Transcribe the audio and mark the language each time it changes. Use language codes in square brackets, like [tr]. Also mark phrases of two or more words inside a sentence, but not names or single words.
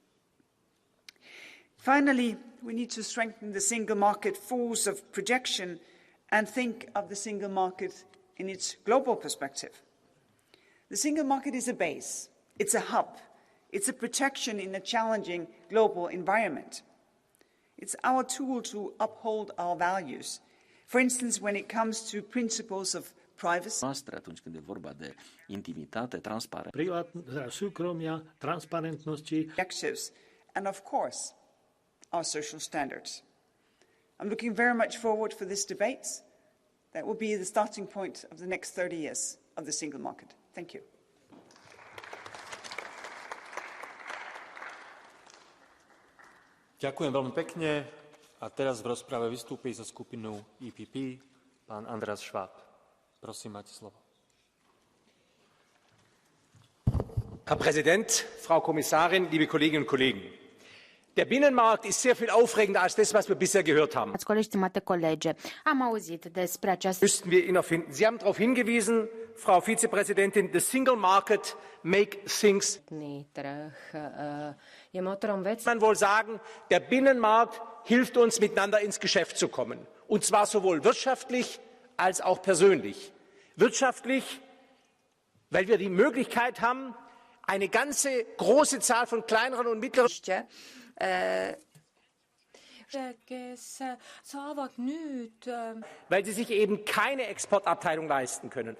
[en] Finally, we need to strengthen the single market force of projection and think of the single market in its global perspective. The single market is a base, it's a hub, it's a protection in a challenging global environment. It's our tool to uphold our values. For instance, when it comes to principles of privacy, [ro] atunci când e vorba de intimitate, transparență, [sk] súkromia, transparentnosti, [en] objectives, and of course, our social standards. I'm looking very much forward for this debate. That will be the starting point of the next 30 years of the single market. Thank you. [sk] Ďakujem veľmi pekne. A teraz v rozprave vystúpi za skupinu EPP pán Andreas Schwab. Prosím, máte slovo. [de] Herr Präsident, Frau Kommissarin, liebe Kolleginnen und Kollegen! Der Binnenmarkt ist sehr viel aufregender als das, was wir bisher gehört haben. Müssten wir ihn erfinden. Sie haben darauf hingewiesen, Frau Vizepräsidentin, [en] the single market make things. [de] Man wohl sagen, der Binnenmarkt hilft uns, miteinander ins Geschäft zu kommen. Und zwar sowohl wirtschaftlich als auch persönlich. Wirtschaftlich, weil wir die Möglichkeit haben, eine ganze große Zahl von kleineren und mittleren weil sie sich eben keine Exportabteilung leisten können.